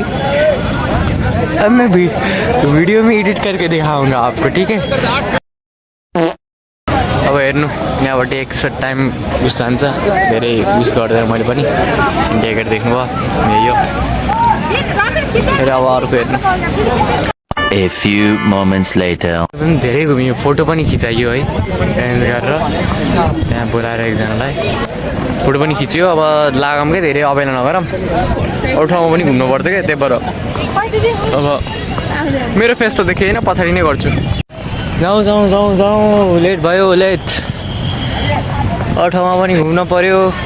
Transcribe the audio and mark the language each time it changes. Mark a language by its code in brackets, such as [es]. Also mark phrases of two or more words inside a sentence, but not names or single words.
[hi] अब मैं वीडियो में एडिट करके दिखाऊंगा आपको ठीक है। [ne] अब हेर्नु यहाँबाट [en] exact time [ne] उस जान्छ धेरै उस गर्दैन मैले पनि इन्डिया गेट देख्नुभयो यही हो। फेरि अब अर्को हेर्नु [en] A few moments later [ne] धेरै घुमियो फोटो पनि खिचाइयो है एरेन्ज गरेर त्यहाँ बोलाएर एकजनालाई फोटो पनि खिच्यो। अब लागम के धेरै अबेला नगरौँ अरू ठाउँमा पनि घुम्नुपर्छ क्या त्यही भएर अब मेरो फेस त देखेँ होइन पछाडि नै गर्छु। जाउँ जाउँ जाउँ जाउँ लेट भयो लेट अरू ठाउँमा पनि घुम्न पर्यो।